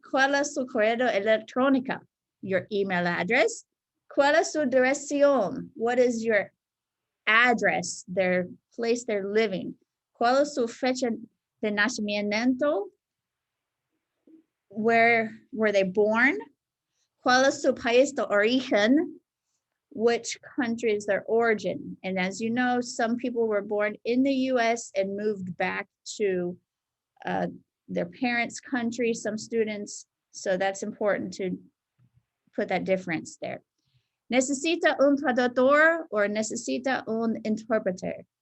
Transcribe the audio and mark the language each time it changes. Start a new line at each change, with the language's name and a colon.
Spanish: ¿Cuál es su correo electrónico?
English: Your email address.
Spanish: ¿Cuál es su dirección?
English: What is your address, their place they're living?
Spanish: ¿Cuál es su fecha de nacimiento?
English: Where were they born?
Spanish: ¿Cuál es su país de origen?
English: Which country is their origin? And as you know, some people were born in the US and moved back to their parents' country, some students. So that's important to put that difference there.
Spanish: ¿Necesita un traductor or necesita un interpreter?